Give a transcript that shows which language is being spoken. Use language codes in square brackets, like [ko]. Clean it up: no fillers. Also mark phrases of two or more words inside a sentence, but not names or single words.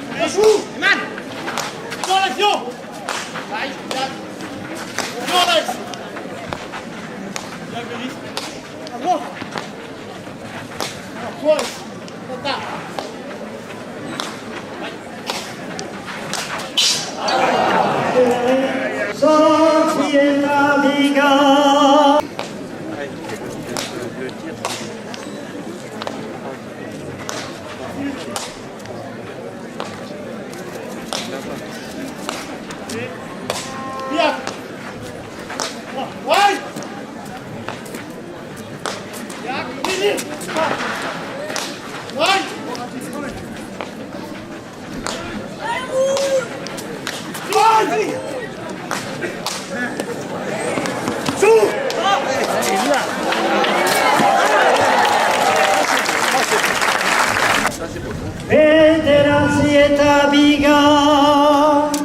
[en] Iman! Go, Alex, go! Right, done. Go, Alex! Yeah, release. Go! Close. Hold that. Sortie la Liga. [de] Hier! Rein! Ja, Lili! Rein! Rein! Zu! Federazieta Biga.